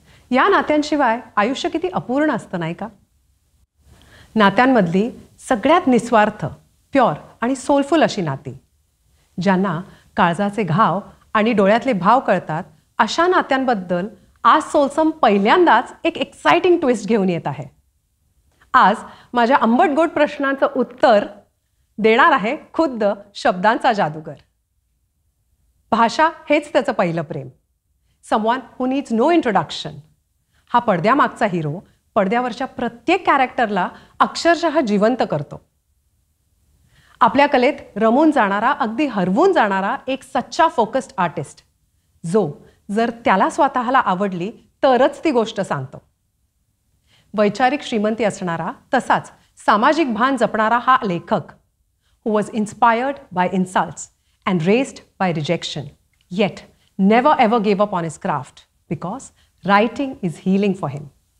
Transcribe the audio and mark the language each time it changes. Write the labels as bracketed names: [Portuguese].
[Marathi] या नात्यांशिवाय आयुष्य किती अपूर्ण असतं नाही का? नात्यांमधली सगळ्यात निस्वार्थ, प्युअर आणि सोलफुल अशी नाती, ज्यांना काळजाचे घाव आणि डोळ्यातले भाव कळतात, अशा नात्यांबद्दल आज सोलसम पहिल्यांदाच एक एक्साइटिंग ट्विस्ट घेऊन येत आहे. आज माझ्या आंबट गोड प्रश्नांचं उत्तर देणार आहे खुद्द शब्दांचा जादूगर. भाषा हेच त्याचं पहिलं प्रेम. [English] Someone who needs no introduction. [Marathi] हा पडद्यामागचा हिरो पडद्यावरच्या प्रत्येक कॅरेक्टरला अक्षरशः जिवंत करतो. आपल्या कलेत रमून जाणारा, अगदी हरवून जाणारा एक सच्चा फोकस्ड आर्टिस्ट, जो जर त्याला स्वतःला आवडली तरच ती गोष्ट सांगतो. वैचारिक श्रीमंती असणारा तसाच सामाजिक भान जपणारा हा लेखक, [English] who was inspired by insults and raised by rejection, yet never ever gave up on his craft because writing is healing for him.